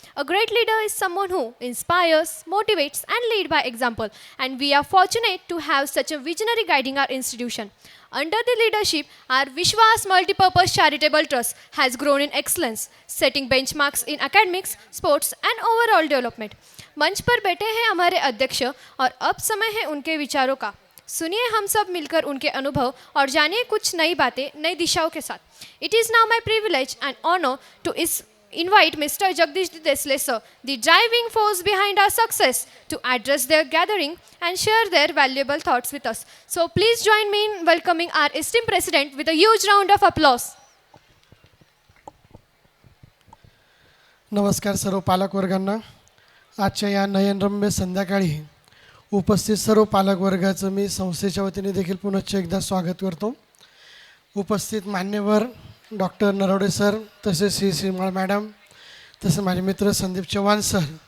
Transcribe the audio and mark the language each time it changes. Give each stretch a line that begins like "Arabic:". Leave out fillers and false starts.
English: A great leader is someone who inspires, motivates, and leads by example, and we are fortunate to have such a visionary guiding our institution. Under the leadership, our Vishwas Multipurpose Charitable Trust has grown in excellence, setting benchmarks in academics, sports, and overall development.
Hindi: मंच पर बैठे हैं हमारे अध्यक्ष और अब समय है उनके विचारों का. सुनिए हम सब मिलकर उनके अनुभव और जानिए कुछ नई बातें नई दिशाओं के साथ.
English: It is now my privilege and honour to invite Mr. Jagdish Desle sir, the driving force behind our success, to address their gathering and share their valuable thoughts with us. So please join me in welcoming our esteemed president with a huge round of applause.
Marathi: नमस्कार सर्व पालक वर्गांना. आजच्या या नयनरम्य संध्याकाळी उपस्थित सर्व पालक वर्गाचं मी संस्थेच्या वतीने देखील पुनश्च एकदा स्वागत करतो. उपस्थित मान्यवर डॉक्टर नरवडे सर, तसेच श्रीमाळ मॅडम, तसेच माझे मित्र संदीप चव्हाण सर.